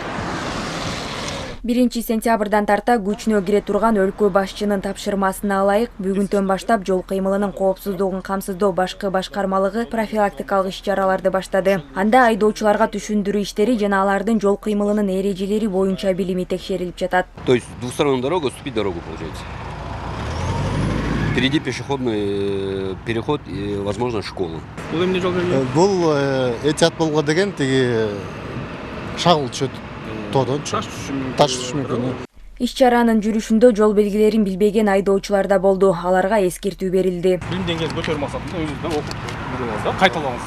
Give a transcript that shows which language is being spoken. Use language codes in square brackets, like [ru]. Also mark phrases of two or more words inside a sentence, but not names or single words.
[ky] 1 сентябрдан тарта күчүнө кире турган өлкө башчынын тапшырмасына ылайык бүгүндөн баштап жол кыймылынын коопсуздугун камсыздоо башкы башкармалыгы профилактикалык иш-чараларды баштады. Анда айдоочуларга түшүндүрүү иштери жана алардын жол кыймылынын эрежелери боюнча билими текшерилип жатат. [ru] То есть двусторонняя дорога, уступить дорогу получается. Впереди пешеходный переход и, возможно, школа. [ky] Бул этият болго деген тиги шагыл түшөт. Таш түшүшү мүмкүн. Иш-чаранын жүрүшүндө жол белгилерин билбеген айдоочулар да болду. Аларга эскертүү берилди. Билим деңгээлин көтөрүү максатында өзүңүз окуп жүрүңүз да, кайталаңыз.